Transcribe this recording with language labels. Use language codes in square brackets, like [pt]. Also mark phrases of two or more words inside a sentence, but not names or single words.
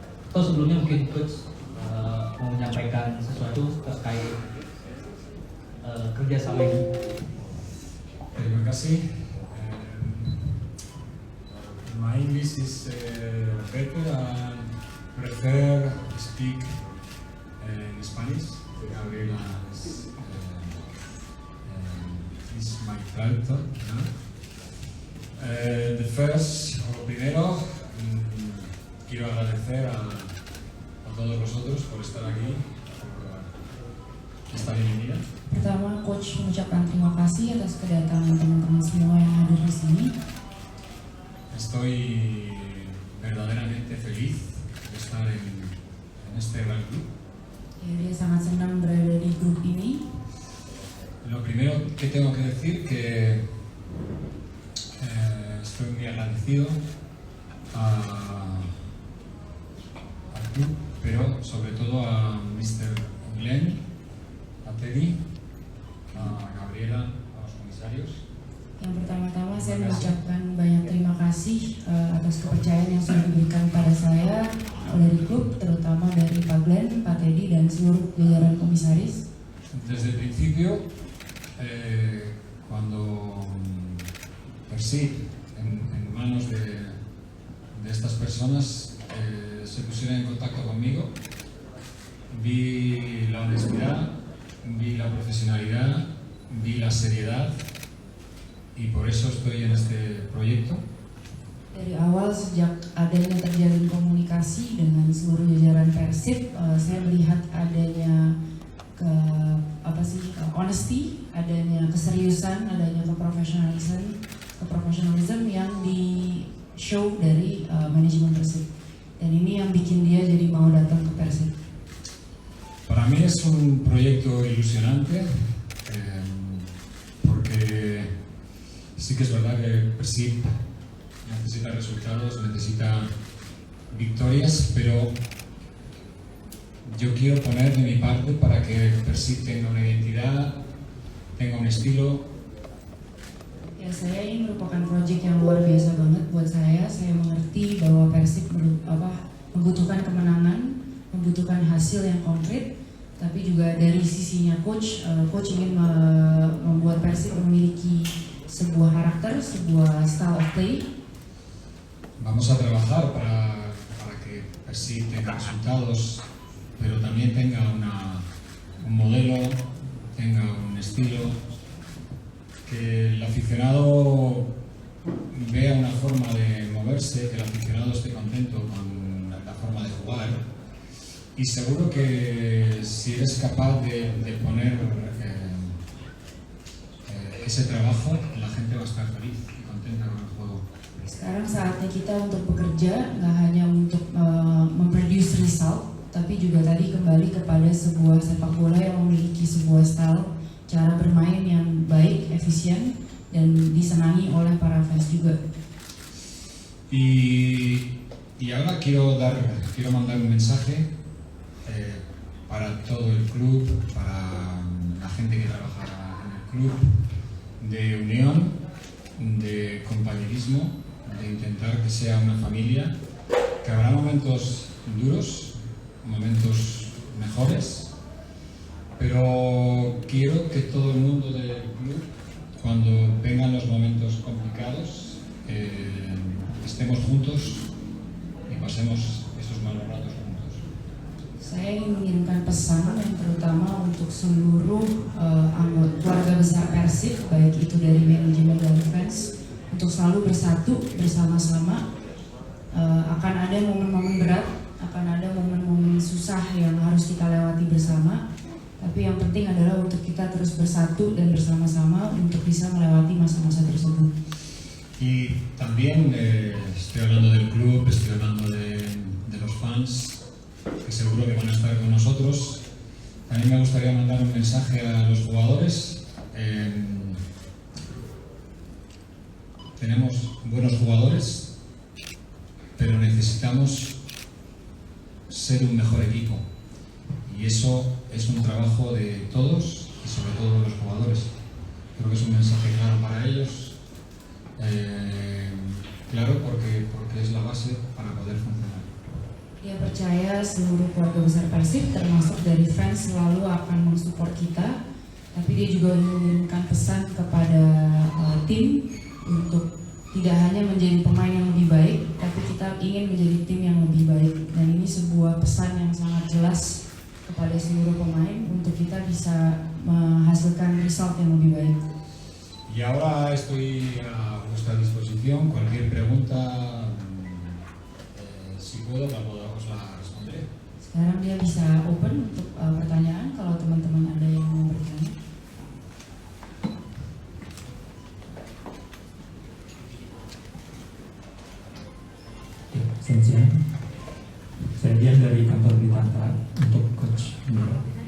[id] Atau sebelumnya mungkin Coach mau menyampaikan sesuatu terkait kerjasama ini. Terima kasih. [en] My English is better and prefer speak in Spanish. Gabriela is my traductor. The first, [es] o primero, quiero agradecer a todos vosotros por estar aquí, por esta bienvenida. [id] Pertama, Coach mengucapkan terima kasih atas kedatangan teman-teman semua yang hadir di sini. [es] Estoy verdaderamente feliz de estar en este gran club. [id] Ya, dia sangat senang berada di grup ini. [es] Lo primero que tengo que decir que estoy muy agradecido al club, pero sobre todo a Mr. Glenn, a Teddy, a Gabriela, a los comisarios. [id] Yang pertama-tama saya mengucapkan banyak terima kasih atas kepercayaan yang sudah diberikan pada saya dari klub, terutama dari Pak Glenn, Pak Teddy, dan seluruh jajaran komisaris. [es] Desde el principio, cuando Persib, en manos de estas personas, se pusieron en contacto conmigo, vi la honestidad, vi la profesionalidad, vi la seriedad, y por eso estoy en este proyecto. [id] Dari awal sejak adanya terjalin komunikasi dengan seluruh jajaran Persib, saya melihat adanya honesty, adanya keseriusan, adanya keprofesionalism yang di show dari manajemen Persib. Dan ini yang bikin dia jadi mau datang ke Persib. [es] Para mí es un proyecto ilusionante, porque sí que es verdad que Persib necesita resultados, necesita victorias, pero yo quiero poner de mi parte para que Persib tenga una identidad, tenga un estilo. [id] Ya, saya ini merupakan proyek yang luar biasa banget buat saya. Saya mengerti bahwa Persib membutuhkan kemenangan, membutuhkan hasil yang konkret, tapi juga dari sisinya coach ingin membuat Persib memiliki sebuah karakter, sebuah [en] style of play. [es] Vamos a trabajar para que Persib tenga resultados, pero también tenga un modelo, tenga un estilo, que el aficionado vea una forma de moverse, que el aficionado esté contento con la forma de jugar, y seguro que si eres capaz de poner ese trabajo, la gente va a estar feliz y contenta con el juego. [id] Sekarang saatnya kita untuk bekerja, nggak hanya untuk memproduce result, tapi juga tadi kembali kepada sebuah sepak bola yang memiliki sebuah style, cara bermain yang baik, efisien, dan disenangi oleh para fans juga. [es] Y ahora quiero mandar un mensaje para todo el club, para la gente que trabaja en el club, de unión, de compañerismo, de intentar que sea una familia, que habrá momentos duros, momentos mejores, pero quiero que todo el mundo del club, cuando vengan los momentos complicados, estemos juntos y pasemos esos malos ratos juntos. [id] Saya ingin mengirimkan pesan yang terutama untuk seluruh keluarga besar Persib, baik itu dari manajemen dan fans, untuk selalu bersatu bersama-sama. Akan ada momen-momen berat, akan ada momen-momen susah yang harus kita lewati bersama. Tapi yang penting adalah untuk kita terus bersatu dan bersama-sama untuk bisa melewati masa-masa tersebut. [es] Y también estoy hablando del club, estoy hablando de los fans, que seguro que van a estar con nosotros. También me gustaría mandar un mensaje a los jugadores. Tenemos buenos jugadores, pero necesitamos ser un mejor equipo. Y eso es un trabajo de todos y sobre todo de los jugadores. Creo que es un mensaje claro para ellos, claro porque es la base para poder funcionar. [id] Dia percaya seluruh keluarga besar Persib termasuk dari fans selalu akan mensupport kita, tapi dia juga mengirimkan pesan kepada tim untuk tidak hanya menjadi pemain yang lebih baik, tapi kita ingin menjadi tim yang lebih baik. Dan ini sebuah pesan yang sangat jelas kepada seluruh pemain untuk kita bisa menghasilkan result yang lebih baik. [es] Y ahora estoy a vuestra disposición. Cualquier pregunta, si puedo, os la responderé. [id] Sekarang dia bisa open untuk pertanyaan kalau teman-teman ada yang mau bertanya. Selamat siang. Saya Dian dari kantor Bitanta untuk Coach Miro.